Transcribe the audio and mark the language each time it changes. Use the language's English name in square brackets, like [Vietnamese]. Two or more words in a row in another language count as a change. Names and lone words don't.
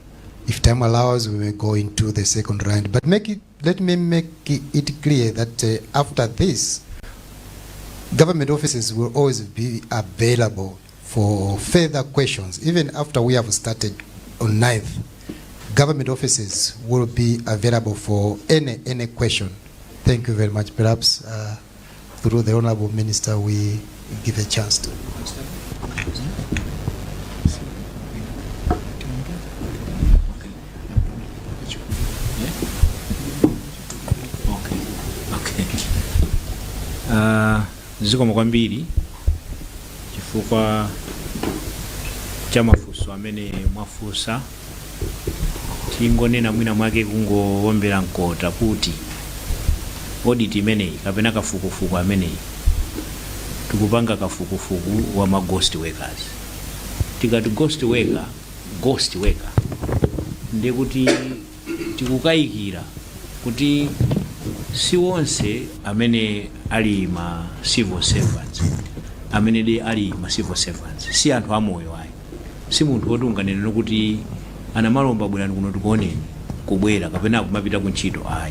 [English] If time allows, we may go into the second round. But let me make it clear that after this, government offices will always be available for further questions. Even after we have started on 9th, government offices will be available for any question. Thank you very much. Perhaps through the Honorable Minister, we give a chance to. [Nyanja] Zikomo kwambiri chifukwa cha mafunso amene mwafunsa. Tingonena mwina mwake kungowombera mkota kuti audit imeneyi kapena kafukufuku ameneyi tikupanga kafukufuku wa ma [English] ghost workers. [Nyanja] Tikati [English] ghost worker [Nyanja] ndiye kuti tikukayikira kuti si wonse amene ali ma [English] civil servants, [Nyanja] amene de ali ma [English] civil servants, [Nyanja] si anthu amoyo ayi, si munthu woti unganene kuti Namalomba bwerani kuno tikuoneni kubwera kapena kumapita kuntchito ayi.